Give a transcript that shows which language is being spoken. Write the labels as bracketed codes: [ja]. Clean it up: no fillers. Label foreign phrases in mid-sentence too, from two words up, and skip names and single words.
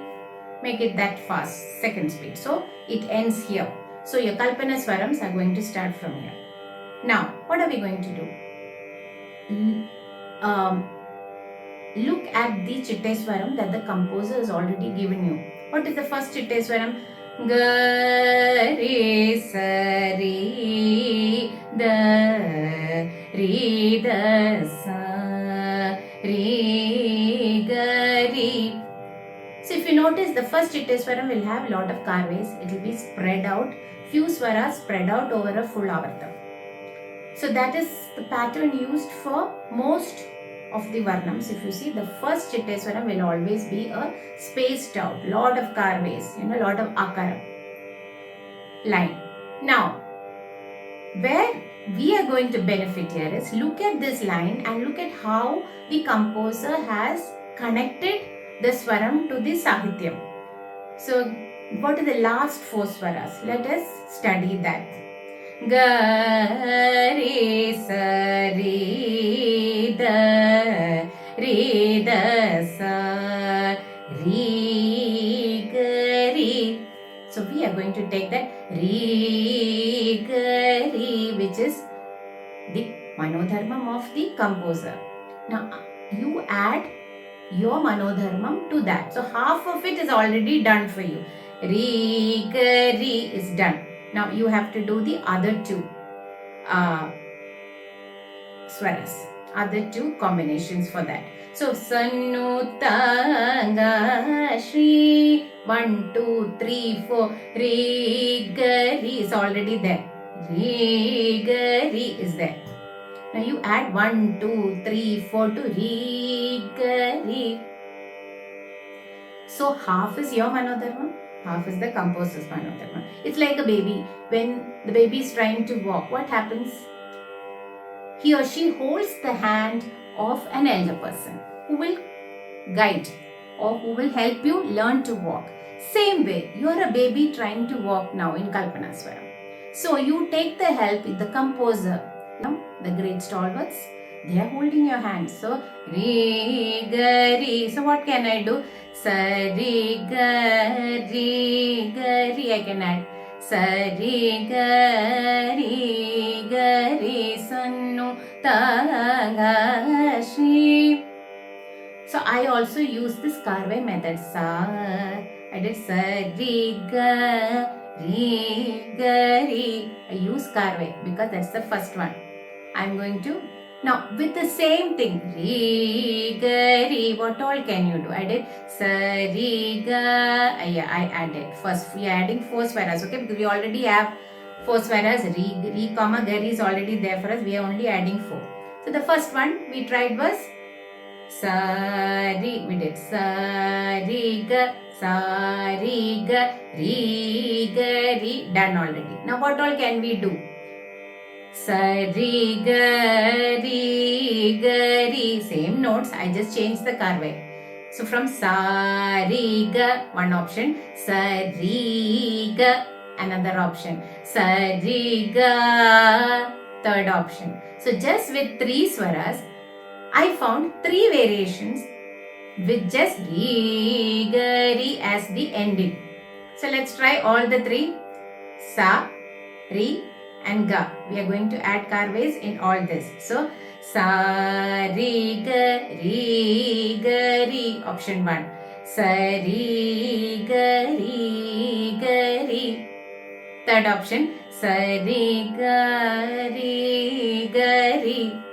[en] Make it that fast, second speed. So it ends here. So your Kalpana swarams are going to start from here. Now, what are we going to do? Look at the chitte swaram that the composer has already given you. What is the first chitte swaram? Ga re sa re da re da sa re ga re. So if you notice, the first chitte swaram will have a lot of karves. It will be spread out, few swaras spread out over a full avartam. So that is the pattern used for most of the varnams. If you see, the first chitte swaram will always be a spaced out, lot of karves, lot of akara line. Now, where we are going to benefit here is, look at this line and look at how the composer has connected the swaram to the sahityam. So, what are the last four swaras? Let us study that. Ga re sa re da sa re ga re. So we are going to take that re ga re, which is the manodharma of the composer. Now you add your manodharmam to that. So half of it is already done for you. Re ga re is done. Now you have to do the other two swaras, other two combinations for that. So Sannutanga Shri, 1, 2, 3, 4, Re ga re is already there. Re ga re is there. Now you add 1, 2, 3, 4 to Re ga re. So half is your manodharma, half is the composer's manodharma. It's like a baby. When the baby is trying to walk, what happens? He or she holds the hand of an elder person who will guide or who will help you learn to walk. Same way, you are a baby trying to walk now in Kalpana Swaram. So you take the help with the composer, the great stalwarts. They are holding your hand. So re ga re. So what can I do? Sa re ga re ga re. I can add sa re ga re sannu ta ga Shri. So I also use this karve method. Sa, I did sa re ga re. I use karve because that's the first one. I'm going to, now with the same thing, re ga re, what all can you do? I did sa re ga, I added. First we are adding 4 swaras, okay, because we already have 4 swaras. Re comma ga re is already there for us. We are only adding 4. So the first one we tried was sa re, we did sa re ga re ga re, done already. Now what all can we do? Sa re ga re, same notes, I just changed the karve. So from sa re ga, one option, sa re ga, another option, sa re ga, third option. So just with 3 swaras, I found 3 variations with just re ga re as the ending. So let's try all the 3. Sa, re and ga. We are going to add karves in all this. So sa re ga re, option 1. Sa re ga re. Third option, sa re ga re.